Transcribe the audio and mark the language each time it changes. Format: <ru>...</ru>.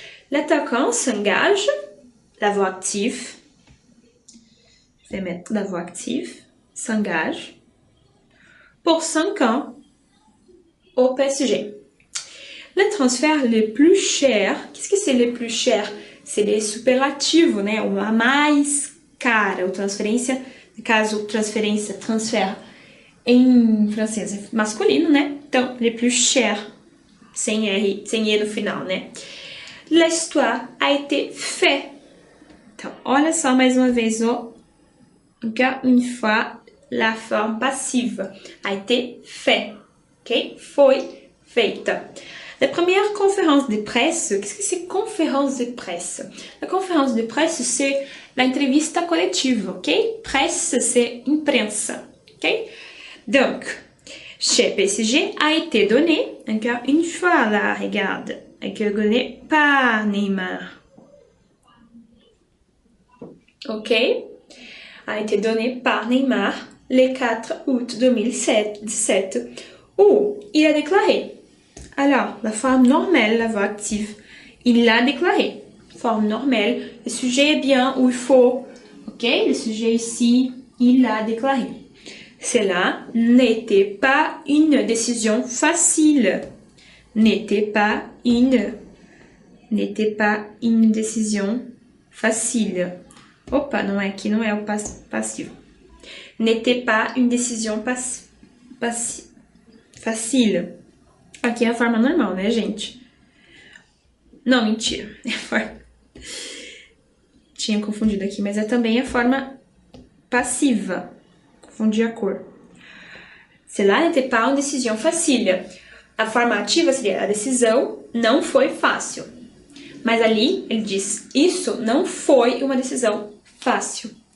<fr>L'attaquant s'engage, la voix active. Je vais mettre la voix active, s'engage, pour 5 ans au PSG. Le transfert le plus cher, qu'est-ce que c'est le plus cher? C'est le superlativo, né?</fr> <pt>O mais cara, o transferência, no caso, transferência, transfer, em francês é masculino, né? Então,</pt> <fr>le plus cher,</fr> <pt>sem E no final, né?</pt> <fr>L'histoire a été fait.</fr> <pt>Então, olha só mais uma vez,</pt> <fr>encore une fois, la forme passive a été fait, ok?</fr> <pt>Foi feita.</pt> <fr>La première conférence de presse, qu'est-ce que c'est conférence de presse? La conférence de presse, c'est l'entrevista collective, ok? Presse, c'est imprensa, ok? Donc, chez PSG a été donné, encore une fois là, regarde, a été donné par Neymar. Ok? A été donné par Neymar le 4 août 2017 où il a déclaré. Alors, la forme normale, la voix active, il l'a déclaré. Forme normale, le sujet est bien où il faut. Ok? Le sujet ici, il l'a déclaré. Cela n'était pas une décision facile. N'était pas une décision facile.</fr> <pt>Opa, não é aqui, não é o passivo.</pt> <fr>N'était pas une décision facile.</fr> <pt>Aqui é a forma normal, né, gente? Não, mentira. É a forma... Tinha confundido aqui, mas é também a forma passiva. Confundi a cor.</pt> <fr>Cela n'était pas une décision facile.</fr> <pt>A forma ativa seria a decisão não foi fácil. Mas ali ele diz, isso não foi uma decisão fácil.</pt>